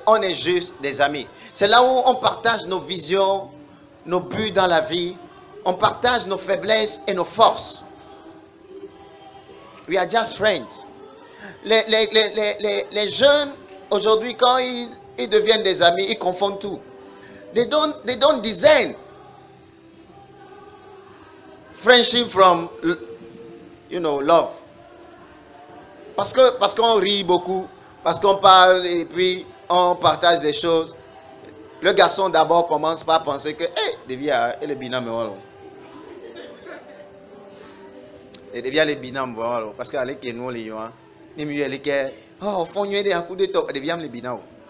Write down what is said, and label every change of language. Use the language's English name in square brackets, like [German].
[French] On est juste des amis. C'est là où on partage nos visions, nos buts dans la vie. On partage nos faiblesses et nos forces. [English] We are just friends. [French] Les jeunes, aujourd'hui, quand ils deviennent des amis, ils confondent tout. [English] They don't discern friendship from, love. [French] Parce qu'on rit beaucoup, parce qu'on parle et puis on partage des choses. Le garçon d'abord commence par penser que, devient le binôme, voilà. Et devient les binômes, voilà. Parce qu'avec nous, les gens, les mieux, les gars, au fond, il y a un coup de top, devient les binômes.